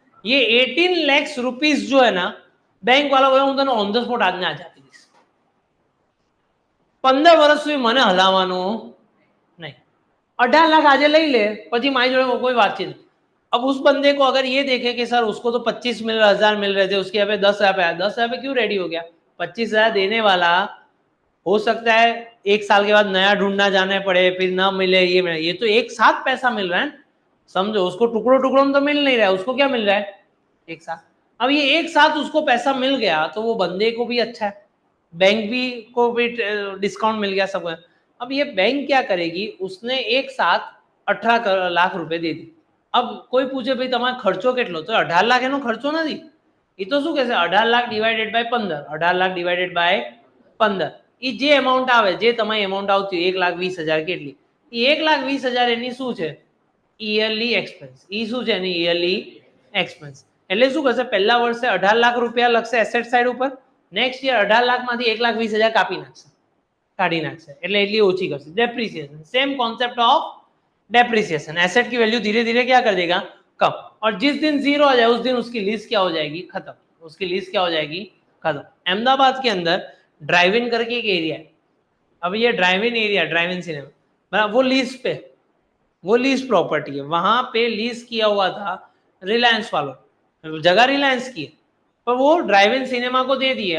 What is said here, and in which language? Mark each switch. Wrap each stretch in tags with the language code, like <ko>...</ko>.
<hi>ये 18 लाख रुपीस जो है ना बैंक वाला बोला</hi> <gu>હું તને ઓન ધ સ્પોટ આજને આજ આપી દઈશ. 15 વર્ષ સુધી મને હલાવવાનું नहीं. 18 लाख આજે લઈ લે પછી મારી જોડે</gu> <hi>कोई बातचीत. अब उस बंदे को अगर ये देखे कि सर उसको तो 25,000 मिल रहे थे, उसके यहाँ पे 10,000 पे आया, 10,000 पे क्यों रेडी हो गया? 25,000 देने वाला हो सकता है 1 साल के बाद नया ढूंढना जाने पड़े, फिर ना मिले. ये तो एक साथ पैसा मिल रहा है, समझो. उसको टुकड़ों टुकड़ों में तो मिल नहीं रहा है, उसको क्या मिल रहा है? एक साथ. अब ये एक साथ उसको पैसा मिल गया तो वो बंदे को भी अच्छा है, बैंक भी को भी डिस्काउंट मिल गया सबको। अब ये बैंक क्या करेगी, उसने एक साथ 18 लाख रुपए दे दी। अब कोई पूछे भाई</hi> <gu>તમારે ખર્ચો કેટલો, તો 18 લાખ એનો ખર્ચો નથી, એ તો શું કહેશે 18 lakh divided by 15, 18 lakh divided by 15, એ જે એમાઉન્ટ આવે, જે તમારી એમાઉન્ટ આવતી હોય 1,20,000 કેટલી, એ 1,20,000 એની શું છે, ઈયરલી એક્સપેન્સ, એ શું છે એની ઈયરલી એક્સપેન્સ। એટલે શું કરશે, પહેલા વર્ષે 18 લાખ રૂપિયા લખશે એસેટ સાઇડ ઉપર, નેક્સ્ટ યર 18 લાખમાંથી 1,20,000 કાપી નાખશે, કાઢી નાખશે, એટલે એટલી ઓછી કરશે।</gu> <hi>Depreciation, same concept of depreciation, asset की वैल्यू धीरे धीरे क्या कर देगा, कम, और जिस दिन जीरो आ जाए उस दिन उसकी लीज क्या हो जाएगी, खत्म, उसकी लीज क्या हो जाएगी, खत्म। अहमदाबाद के अंदर ड्राइव इन करके एक एरिया है, अब ये drive in area, drive in cinema, वो लीज पे, वो लीज प्रॉपर्टी है, वहां पे लीज किया हुआ था रिलायंस वालों, जगह रिलायंस की है, पर वो ड्राइव इन सिनेमा को दे दिए।</hi>